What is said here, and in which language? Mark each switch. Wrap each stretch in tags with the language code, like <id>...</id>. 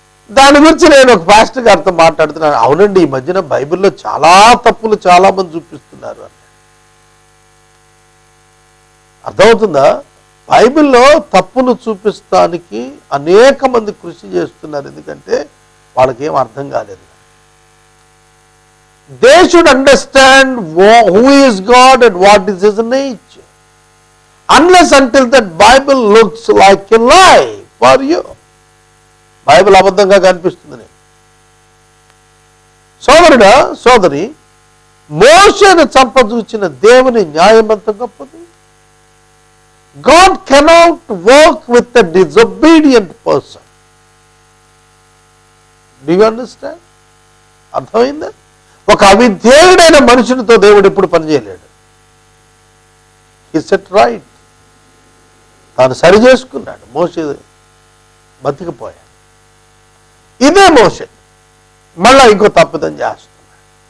<te>దాని గురించి నేను ఒక పాస్టర్ గారితో మాట్లాడుతున్నాను. అవునండి, ఈ మధ్యన బైబిల్లో చాలా తప్పులు చాలా మంది చూపిస్తున్నారు అని. అర్థమవుతుందా? బైబిల్లో తప్పులు చూపిస్తానికి అనేక మంది కృషి చేస్తున్నారు. ఎందుకంటే వాళ్ళకేం అర్థం కాలేదు.</te> <en>They should understand who is God and what is His nature. Unless until that Bible looks like a lie for you.</en> <te>Bible అబద్ధంగా కనిపిస్తుంది. సోదరుడా, సోదరి, మోషేను చంపజూచిన దేవుని న్యాయం ఎంత గొప్పది.</te> <en>God cannot work with a disobedient person. Do you understand?</en> <te>అర్థమైందా? ఒక అవిధేయుడైన మనుషునితో దేవుడు ఎప్పుడు పనిచేయలేడు.</te> <en>He set right.</en> <te>తాను సరి చేసుకున్నాడు. మోషే బతికిపోయాడు. ఇదే మోషే మళ్ళా ఇంకో తప్పిదం చేస్తున్నాడు.</te>